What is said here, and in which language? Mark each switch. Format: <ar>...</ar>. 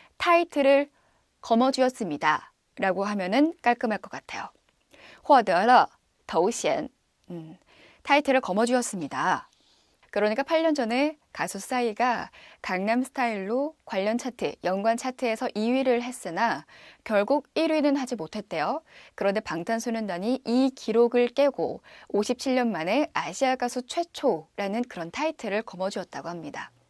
<ko>타이틀을 거머쥐었습니다. 라고 하면은 깔끔할 것 같아요.</ko> <zh>获得了头衔</zh> <ko>타이틀을 거머쥐었습니다. 그러니까 8년 전에 가수 싸이가 강남스타일로 관련 차트, 연관 차트에서 2위를 했으나 결국 1위는 하지 못했대요. 그런데 방탄소년단이 이 기록을 깨고 57년 만에 아시아 가수 최초라는 그런 타이틀을 거머쥐었다고 합니다.</ko>